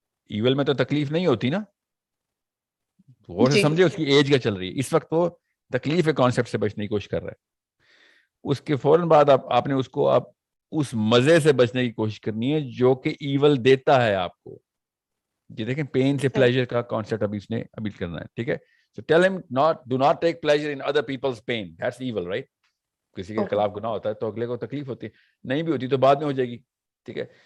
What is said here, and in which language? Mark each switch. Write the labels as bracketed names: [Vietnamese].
[Urdu] Evil میں تو تکلیف نہیں ہوتی نا, غور سے سمجھے, اس کی ایج کیا چل رہی ہے. اس وقت وہ تکلیف کے کانسیپٹ سے بچنے کی کوشش کر رہا ہے. اس کے فوراً بعد آپ نے اس کو اس مزے سے بچنے کی کوشش کرنی ہے جو کہ ایول دیتا ہے آپ کو. یہ دیکھیں, پین سے پلیجر کا کانسیپٹ ابھی کرنا ہے, ٹھیک ہے. [English] So tell him do not take pleasure in other people's pain. That's evil, right? [Urdu] کسی کے خلاف گناہ ہوتا ہے تو اگلے کو تکلیف ہوتی ہے, نہیں بھی ہوتی تو بعد میں ہو جائے گی, ٹھیک ہے.